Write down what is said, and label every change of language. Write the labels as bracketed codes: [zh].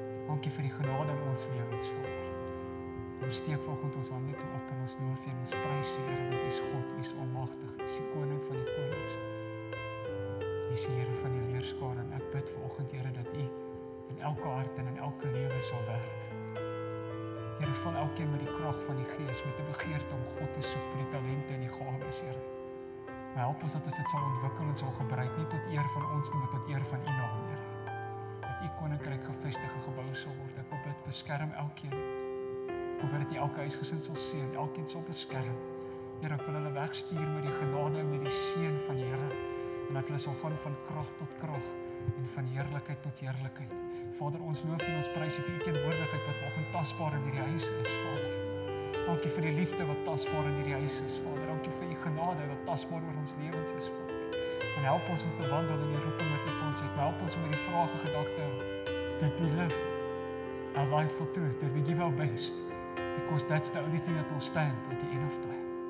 [af] Dankie vir die genade in ons lewens, Vader. Ons steek vanoggend ons hande toe op en ons loof en ons prys U, Here, want U is God, U is almagtig, U is die koning van die konings. U is die Here van die leerskare en ek bid vanoggend, Here, dat U in elke hart en in elke lewe sal werk. Here, vul elkeen met die krag van die Gees, met 'n begeerte om God te soek vir die talente en die gawes, Here. Maar help ons dat ons dit sal ontwikkel en sal gebruik, nie tot eer van ons nie, maar tot eer van U naam, Here. Dat U koninkryk gevestig en gebou sal word. Ek wil bid, beskerm elkeen. Ek wil bid dat U elke huisgesin sal seën, elkeen sal beskerm. Here, ek wil hulle wegstuur met die genade en met die seën van die Here. En dat hulle sal gaan van krag tot krag en van heerlikheid tot heerlikheid. Vader, ons loof en ons prys U vir U teenwoordigheid wat vanoggend tasbaar in hierdie huis is, Vader. Dankie vir die liefde wat tasbaar in hierdie huis is, Vader. Dankie vir U genade wat tasbaar oor ons lewens is, Vader. En help ons om te wandel in die roeping wat U vir ons het. Maar help ons om met die vraag en gedagte hou. [en] That we live our life for truth, that we give our best. Because that's the only thing that will stand at the end of time.